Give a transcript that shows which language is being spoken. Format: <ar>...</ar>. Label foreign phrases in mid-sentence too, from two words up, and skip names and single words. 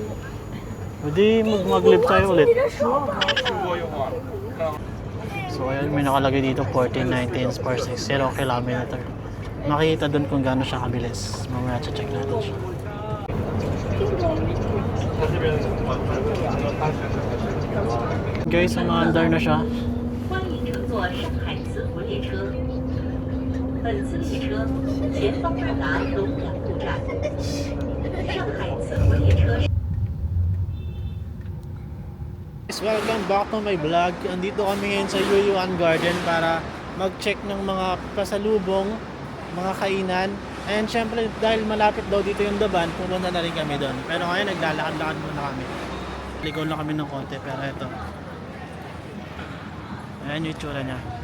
<tl>Pwede mag-live tayo ulit. So ayun, may nakalagay dito 14.19 per 6, 0 kilometer. Makikita doon kung gaano siya kabilis. Mamaya check natin siya. Guys, umaandar na siya.</tl> <zh>欢迎乘坐上海磁活列车。本次列车前方到达龙阳路站。上海磁活列车。</zh> <en>Guys, welcome back to my vlog.</en> <tl>Andito kami ngayon sa Yuyuan Garden para mag-check ng mga pasalubong, mga kainan. And syempre, dahil malapit daw dito yung Daban, pumunta na rin kami doon. Pero ngayon, naglalakad-lakad muna kami. Ligaw lang kami ng konti, pero ito. Ayan yung itsura niya.</tl>